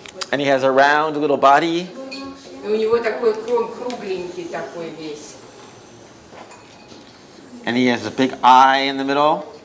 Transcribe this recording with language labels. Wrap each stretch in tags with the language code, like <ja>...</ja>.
<en>And he has a round little body.</en> <ru>И у него такой кругленький такой весь.</ru> <en>And he has a big eye in the middle.</en>